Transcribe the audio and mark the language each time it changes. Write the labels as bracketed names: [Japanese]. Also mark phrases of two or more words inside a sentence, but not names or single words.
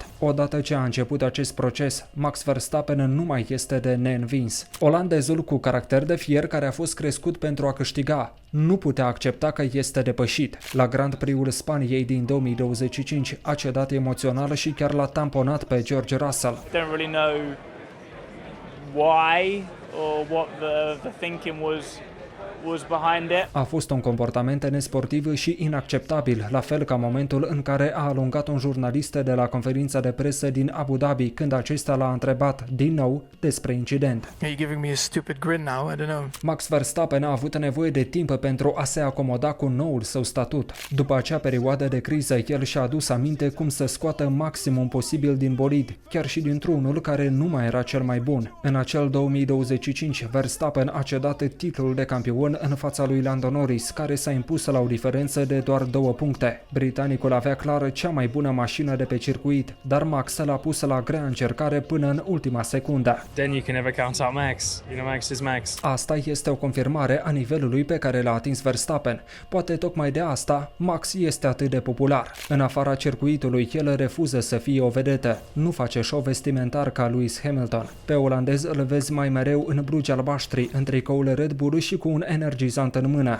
[Romanian] Odată ce a început acest proces, Max Verstappen nu mai este de neînvins. Olandezul cu caracter de fier, care a fost crescut pentru a câștiga, nu putea accepta că este depășit. La Grand Prix-ul Spaniei din 2025 a cedat emoțional și chiar l-a tamponat pe George Russell. [English] I don't really know why or what the thinking was behind it. [Romanian] A fost un comportament nesportiv și inacceptabil, la fel ca momentul în care a alungat un jurnalist de la conferința de presă din Abu Dhabi când acesta l-a întrebat din nou despre incident. [English] Are you giving me a stupid grin now? I don't know. [Romanian] Max Verstappen a avut nevoie de timp pentru a se acomoda cu noul său statut. După acea perioadă de criză, el și-a adus aminte cum să scoată maximum posibil din bolid, chiar și dintr-unul care nu mai era cel mai bun. În acel 2025, Verstappen a cedat titlul de campion în fața lui Lando Norris, care s-a impus la o diferență de doar 2 puncte. Britanicul avea clar cea mai bună mașină de pe circuit, dar Max l-a pus la grea încercare până în ultima secundă. [English] Then you can never count out Max. You know, Max is Max. [Romanian] Asta este o confirmare a nivelului pe care l-a atins Verstappen. Poate tocmai de asta Max este atât de popular. În afara circuitului, el refuză să fie o vedetă. Nu face show vestimentar ca Lewis Hamilton. Pe olandez îl vezi mai mereu în blugi albaștri, în tricoul Red Bull și cu un energizant în mână.